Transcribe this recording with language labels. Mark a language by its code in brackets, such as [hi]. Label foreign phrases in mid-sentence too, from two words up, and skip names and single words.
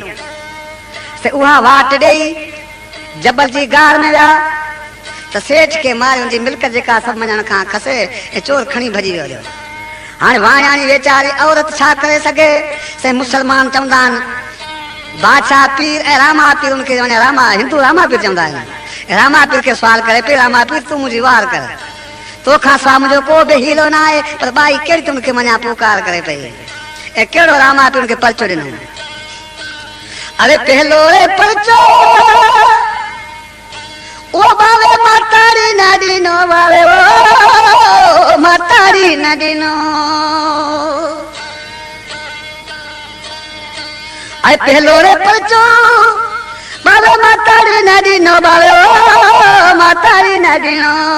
[sd] से उहा वाट ॾेई जबल जी गार में विया त सेठ खे मारे हुनजी मिल्कत जेका सभु मञण खां खसे ऐं चोर खणी भॼी वियो। हाणे वायाणी वीचारी औरत छा करे सघे। से मुसलमान चवंदा आहिनि बादशाह पीर ऐं रामा पीर उनखे रामा हिंदू रामा पीर चवंदा आहिनि। रामा पीर खे सवाल करे पई रामा पीर तूं मुंहिंजी वार कर, तोखां सवाइ मुंहिंजो को बि हीलो न आहे, पर बाई कहिड़ी तूं मूंखे मञा पुकार करे पई ऐं कहिड़ो रामा पीर उनखे परचो ॾिनो। अरे पहलो परचो ओ बावे मातारी न ॾिनो, बावे ओ मातारी न ॾिनो। अरे पहलो परचो बावे मातारी न ॾिनो, बावे ओ मातारी न ॾिनो।